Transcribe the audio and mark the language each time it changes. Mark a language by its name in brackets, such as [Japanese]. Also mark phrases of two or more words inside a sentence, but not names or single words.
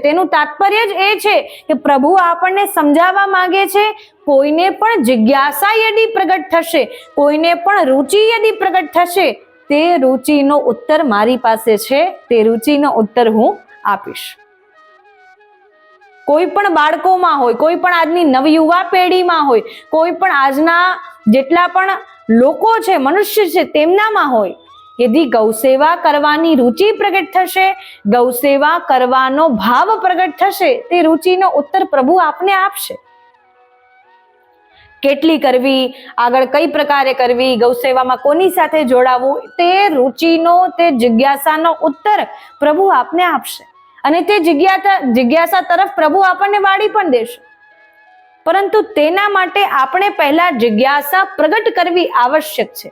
[Gujarati] તેનું તાત્પર્ય જ એ છે કે પ્રભુ આપણને સમજાવવા માંગે છે, કોઈને પણ જિજ્ઞાસા યદિ પ્રગટ થશે, કોઈને પણ રુચિ યદિ પ્રગટ થશે, તે રુચિનો ઉત્તર મારી પાસે છે, તે રુચિનો ઉત્તર હું આપીશ. કોઈ પણ બાળકોમાં હોય, કોઈ પણ આજની નવયુવા પેઢીમાં હોય, કોઈ પણ આજના જેટલા પણ લોકો છે, મનુષ્ય છે, તેમનામાં હોય, યદિ ગૌસેવા કરવાની રુચિ પ્રગટ થશે, ગૌસેવા કરવાનો ભાવ પ્રગટ થશે, તે રુચિનો ઉત્તર પ્રભુ આપને આપશે. કેટલી કરવી, આગળ કઈ પ્રકારે કરવી, ગૌસેવામાં કોની સાથે જોડાવું, તે રુચિનો, તે જિજ્ઞાસાનો ઉત્તર પ્રભુ આપને આપશે. અને તે જિજ્ઞાસા તરફ પ્રભુ આપણને વાળી પણ દેશે. પરંતુ તેના માટે આપણે પહેલા જિજ્ઞાસા પ્રગટ કરવી આવશ્યક છે.